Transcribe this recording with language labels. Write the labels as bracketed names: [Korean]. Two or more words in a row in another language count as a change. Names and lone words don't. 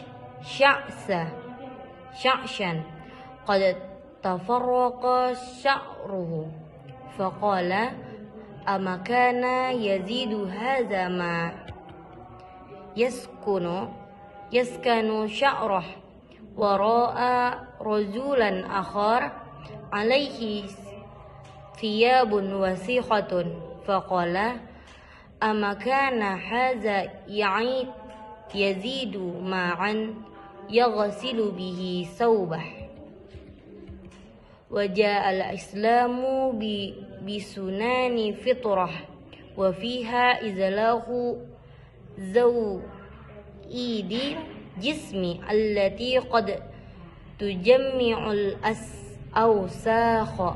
[Arabic] شعثا قد تفرق شعره فقال أما كان يجد هذا ما يسكن شعره ورأى رجلا آخر عليه ثياب وسخة فقال أما كان هذا يجد ماء يغسل به ثوبه. وجاء الإسلام بسنن الفطرة وفيها إزالة زوائد الجسم التي قد تجمع الأوساخ.